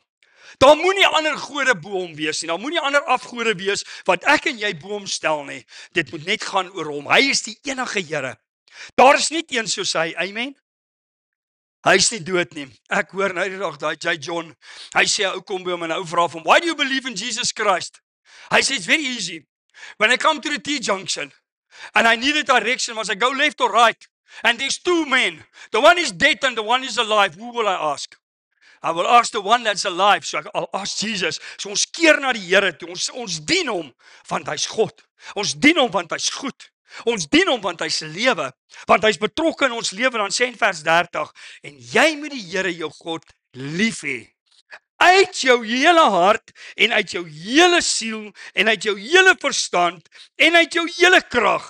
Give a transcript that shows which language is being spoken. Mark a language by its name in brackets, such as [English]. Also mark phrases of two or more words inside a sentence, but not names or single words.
[Afrikaans] Daar moenie ander gode bo hom wees nie. Daar moenie ander afgode wees wat ek en jy bo hom stel nie. Dit moet net gaan oor hom. Hy is die enige Here. Daar is net een soos hy. Amen. Hy is nie dood nie. Ek hoor nou die dag daai J. John. Hy sê 'n ou kom by hom en 'n ou vra hom, [English] "Why do you believe in Jesus Christ?" [Afrikaans] Hy sê, [English] "It's very easy. When I come to the T-junction and I need a direction, must I go left or right? And there's two men. The one is dead and the one is alive. Who will I ask? I will ask the one that's alive." So I'll ask Jesus. [Afrikaans] So ons keer na die Here toe. Ons dien hom want hy's God. Ons dien hom want hy's goed. Ons dien hom want hy's lewe. Want hy's betrokke in ons lewe. Dan sê in vers 30, en jy moet die Here jou God lief hê. Uit jou hele hart en uit jou hele siel en uit jou hele verstand en uit jou hele krag.